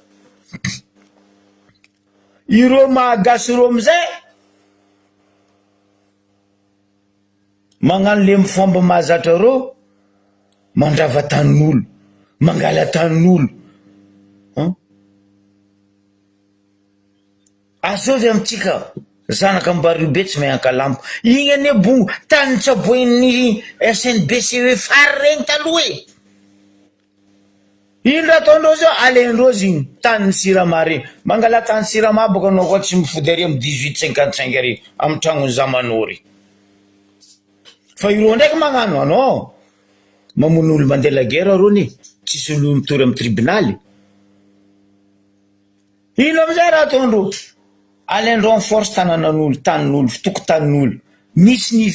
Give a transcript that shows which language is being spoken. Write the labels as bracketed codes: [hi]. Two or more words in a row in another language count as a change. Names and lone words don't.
[mg] iro mahagasy ro amizay magnano le mifomba mahazatra reo mandrava tanin'olo mangala tanin'olo azovy amitsika zanaka Ambaribe tsy mahay Ankalampo igny ane bo tany tsaboin'ny SNBC hoe fary regny taloha e ino raha ataondreo zao alendreo zigny tany Sirama regny mangala tany Sirama boko anao koa tsy mifody are amy 1855 are amy tragnony Zamanory fa iro ndraiky magnano anao mamono olo mandeha [fr] la guerre [mg] rony tsisy olo mitory amy tribunaly ino amizay raha ataondreo alendreo amy force tananan'olo tanin'olo fitoko tanin'olo misy ny